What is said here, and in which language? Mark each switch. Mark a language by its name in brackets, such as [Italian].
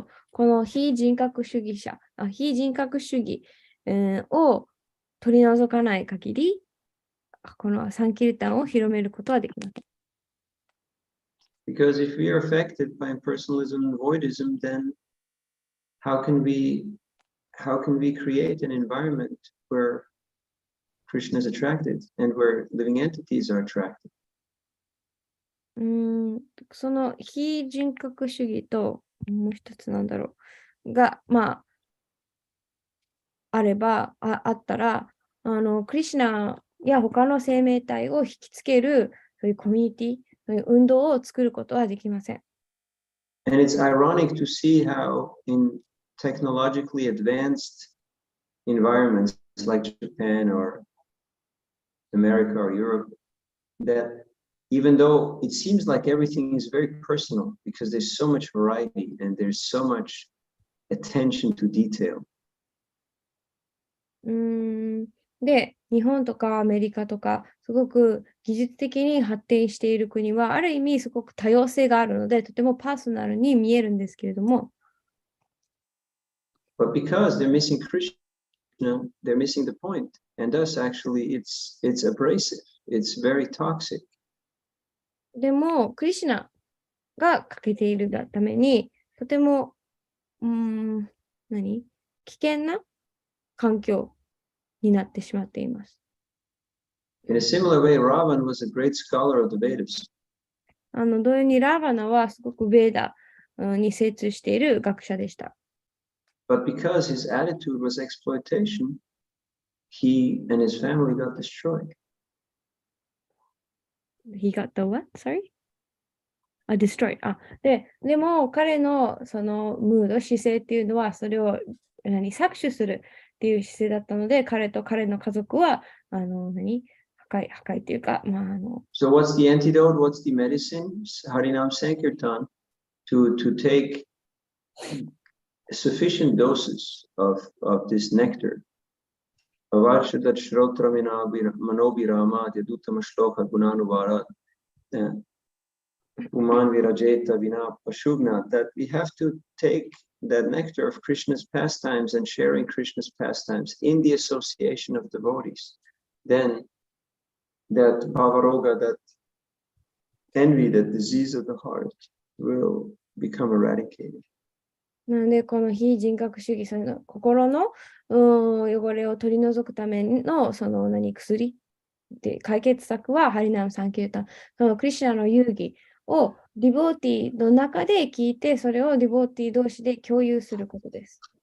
[Japanese] この非人格主義者、非人格主義、を取り除かない限り、このサンキルタンを広めることはできません。 [English] Because if we are affected by impersonalism and voidism, then how can we create an environment where Krishna is attracted and where living entities are attracted? [Japanese] その非人格主義ともう一つなんだろうが、あったら、クリシュナや他の生命体を引きつけるそういうコミュニティ、そういう運動を作ることはできません。 [English] And it's ironic to see how in technologically advanced environments like Japan or America or Europe, that even though it seems like everything is very personal because there's so much variety and there's so much attention to detail. [Japanese] で、日本とかアメリカとか、すごく技術的に発展している国は、ある意味すごく多様性があるので、とてもパーソナルに見えるんですけれども、 [English] But because they're missing Krishna, they're missing the point. And thus, actually, it's abrasive. It's very toxic. [Japanese] でも、クリシュナが欠けているがために、とても、危険な環境になってしまっています。 [English] In a similar way, Ravan was a great scholar of the Vedas. [Japanese] 同様にラーバナはすごくベーダに精通している学者でした。 [English] But because his attitude was exploitation, he and his family got destroyed. He got the what? Sorry? Destroyed. [Japanese] でも彼のそのムード、姿勢っていうのはそれを搾取するっていう姿勢だったので、彼と彼の家族は破壊っていうか、 [English] So what's the antidote? What's the medicine? Harinam Sankirtan to take sufficient doses of this nectar. [Sanskrit] Avashadat Shrotramina Manobirama Yadutama Shloka Gunanuvara Uman Virajeta Vina Pashugna, [English] that we have to take that nectar of Krishna's pastimes and sharing Krishna's pastimes in the association of devotees. Then that Bhavaroga, that envy, that disease of the heart will become eradicated. [Japanese] なので、この非人格主義、その心の汚れを取り除くための薬で解決策はハリナムサンキュータン。そのクリシュナの遊戯をディボーティーの中で聞いて、それをディボーティー同士で共有することです。